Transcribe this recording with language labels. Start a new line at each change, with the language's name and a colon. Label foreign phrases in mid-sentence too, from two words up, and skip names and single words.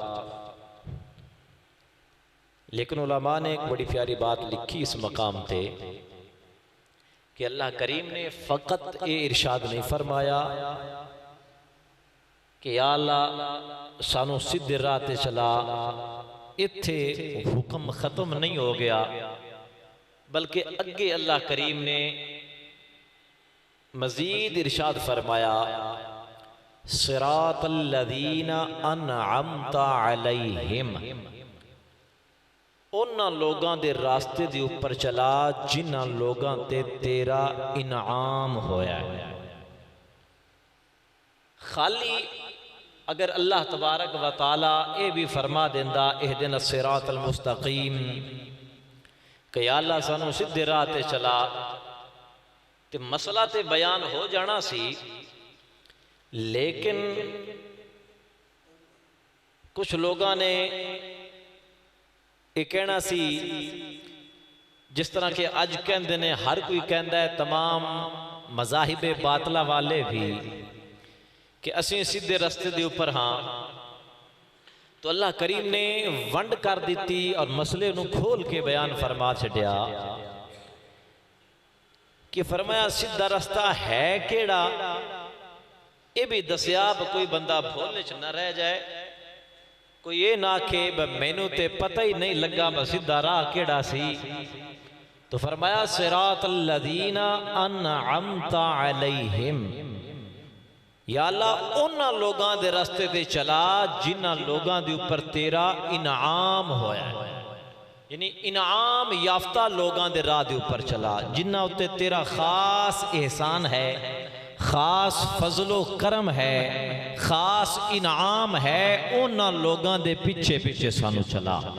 Urdu: لیکن علماء نے ایک بڑی پیاری بات لکھی اس مقام پے کہ اللہ کریم نے فقط یہ ارشاد نہیں فرمایا
Punjabi: کہ یا اللہ سانوں سیدھے راہ تے چلا، ایتھے حکم ختم نہیں ہو گیا، بلکہ اگے اللہ کریم نے مزید ارشاد فرمایا
Arabic: صراط الذين أنعمت عليهم,
Punjabi: انہاں لوگاں دے راستے دے اوپر چلا جنہاں لوگاں تے تیرا انعام ہویا ہے. خالی اگر اللہ تبارک و تعالیٰ یہ بھی فرما دیندا
Arabic: اهدنا الصراط المستقيم
Punjabi: کہ یا اللہ سانوں سیدھے راہ تے چلا، تے مسئلہ تے بیان ہو جانا سی. لیکن کچھ لوگوں نے یہ کہنا سی جس طرح کے اج کہتے نے ہر کوئی کہتا ہے، تمام مذاہبِ باطلہ والے بھی کہ اسی سیدھے رستے دے اوپر ہاں. تو اللہ کریم نے ونڈ کر دی اور مسئلے نوں کھول کے بیان فرما چھڈیا کہ فرمایا سیدھا راستہ ہے کیہڑا، یہ بھی دسیا کوئی بندہ بھولے چ نہ رہ جائے، کوئی یہ نہ آکھے مینوں تے پتا ہی نہیں لگا ب سیدھا راہ کیہڑا سی. تو فرمایا
Arabic: صراط الذين أنعمت عليهم,
Punjabi: یا اللہ انہاں لوگاں دے راستے تے چلا جنہاں لوگاں دے اوپر تیرا انعام ہویا ہے. یعنی انعام یافتہ لوگاں دے راہ دے اوپر چلا جنہاں اتے تیرا خاص احسان ہے، خاص فضل و کرم ہے، خاص انعام ہے، انہاں لوگاں دے پچھے پچھے سانوں چلا.